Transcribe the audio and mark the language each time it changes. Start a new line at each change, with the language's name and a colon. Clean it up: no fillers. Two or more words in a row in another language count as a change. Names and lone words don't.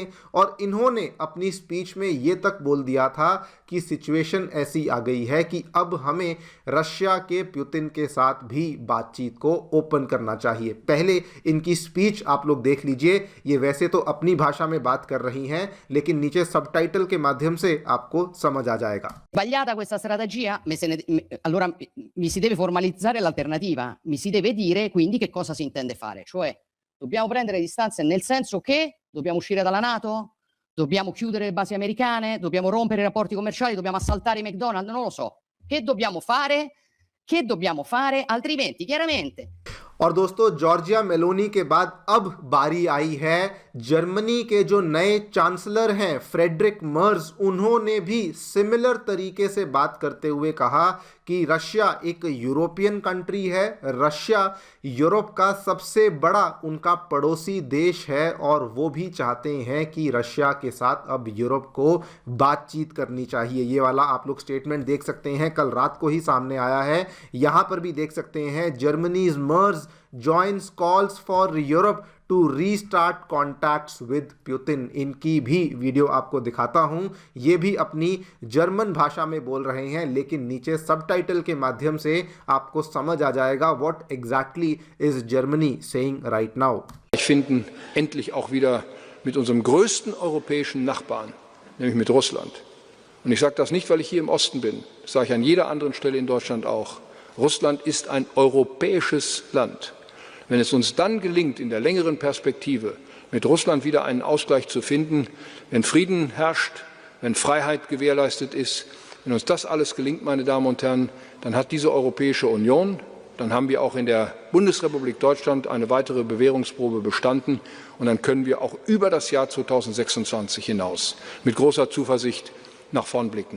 Hindi: और इन्होंने अपनी स्पीच में ये तक बोल दिया था कि सिचुएशन ऐसी आ गई है कि अब हमें रशिया के पुतिन के साथ भी बातचीत को ओपन करना चाहिए। पहले इनकी स्पीच आप लोग देख लीजिए। ये वैसे तो अपनी भाषा में बात कर रही हैं, लेकिन नीचे सबटाइटल के माध्यम से आपको समझ आ जाएगा।
Italian: Sbagliata questa strategia, allora mi si deve formalizzare l'alternativa, mi si deve dire quindi che cosa si intende fare, cioè dobbiamo prendere distanze nel senso che dobbiamo uscire dalla NATO, dobbiamo chiudere le basi americane, dobbiamo rompere i rapporti commerciali, dobbiamo assaltare i McDonald's, non lo so. Che dobbiamo fare? Che dobbiamo fare? Altrimenti, chiaramente.
Hindi: और दोस्तों, जॉर्जिया मेलोनी के बाद अब बारी आई है जर्मनी के जो नए चांसलर हैं फ्रेडरिक मर्ज। उन्होंने भी सिमिलर तरीके से बात करते हुए कहा कि रशिया एक यूरोपियन कंट्री है, रशिया यूरोप का सबसे बड़ा उनका पड़ोसी देश है और वो भी चाहते हैं कि रशिया के साथ अब यूरोप को बातचीत करनी चाहिए। ये वाला आप लोग स्टेटमेंट देख सकते हैं, कल रात को ही सामने आया है। यहाँ पर भी देख सकते हैं,
English: जर्मनीज मर्ज joins calls for Europe to restart contacts with Putin।
Hindi: इनकी भी वीडियो आपको दिखाता हूं। ये भी अपनी जर्मन भाषा में बोल रहे हैं, लेकिन नीचे सबटाइटल के माध्यम से आपको समझ आ जाएगा
English: what exactly is Germany saying right now।
German: Finden endlich auch wieder mit unserem größten europäischen Nachbarn, nämlich mit Russland. Und ich sage das nicht, weil ich hier im Osten bin, das sage ich an jeder anderen Stelle in Deutschland auch. Russland ist ein europäisches Land. Wenn es uns dann gelingt, in der längeren Perspektive mit Russland wieder einen Ausgleich zu finden, wenn Frieden herrscht, wenn Freiheit gewährleistet ist, wenn uns das alles gelingt, meine Damen und Herren, dann hat diese Europäische Union, dann haben wir auch in der Bundesrepublik Deutschland eine weitere Bewährungsprobe bestanden und dann können wir auch über das Jahr 2026 hinaus mit großer Zuversicht nach vorn blicken.